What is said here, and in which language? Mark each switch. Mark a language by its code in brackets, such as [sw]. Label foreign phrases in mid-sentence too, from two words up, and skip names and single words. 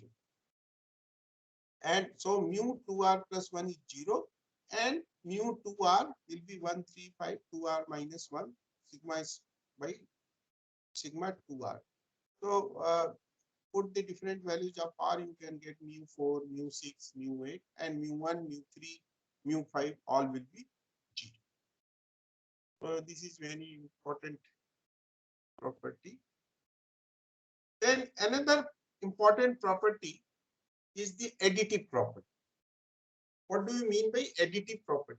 [en] And so mu 2r plus 1 is 0, and mu 2r will be 1, 3, 5, 2r minus 1, sigma is by sigma 2r. So put the different values of r, you can get mu 4, mu 6, mu 8, and mu 1, mu 3, mu 5, all will be 0. So this is very important property. Then another important property is the additive property. What do you mean by additive property?